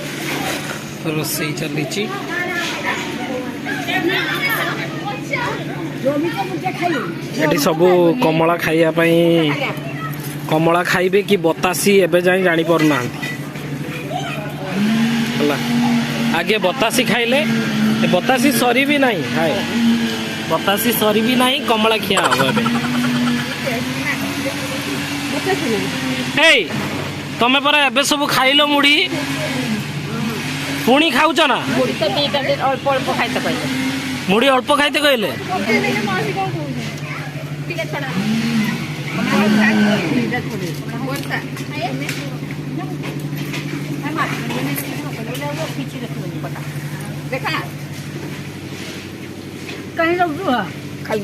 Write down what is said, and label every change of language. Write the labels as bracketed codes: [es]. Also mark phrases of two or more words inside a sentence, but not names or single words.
[or] रोसई चली ଏଠି ସବୁ କମଳା ଖାଇବା ପାଇଁ କମଳା ଖାଇବେ କି ବତାସି ଏବେ ଯାଇ ଜାଣିପାରୁନାହାନ୍ତି ହେଲା। ଆଗେ ବତାସି ଖାଇଲେ ବତାସି ସରି ବି ନାହିଁ ହାଏ ବତାସି ସରି ବି ନାହିଁ କମଳା ଖିଆ ହବ ଏବେ। ଏଇ ତମେ ପରା ଏବେ ସବୁ ଖାଇଲ ମୁଢି ପୁଣି ଖାଉଛ ନା? ମୁଢି ଅଳ୍ପ ଖାଇତେ କହିଲେ [hi] कहीं लोग खाई